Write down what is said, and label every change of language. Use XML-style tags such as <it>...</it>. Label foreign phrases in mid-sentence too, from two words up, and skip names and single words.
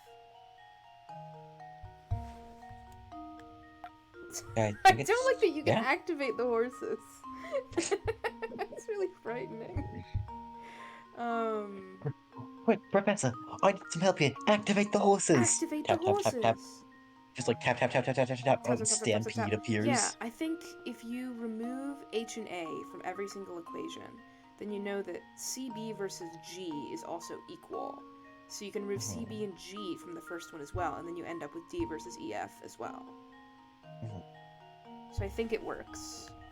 <en>I I think don't like that you can yeah. activate the horses. It's really frightening. Quick, Professor, I need some help here. Activate the horses. Activate the Tap, tap, tap, tap. horses. Just like tap, tap, tap, tap, tap, tap, tap. Tap, tap, And tap, tap, tap, tap, Stampede tap. appears. Yeah, I think if you remove H and A from every single equation, then you know that CB versus G is also equal. So you can remove CB and G from the first one as well, and then you end up with D versus EF as well. So I think it works.</en>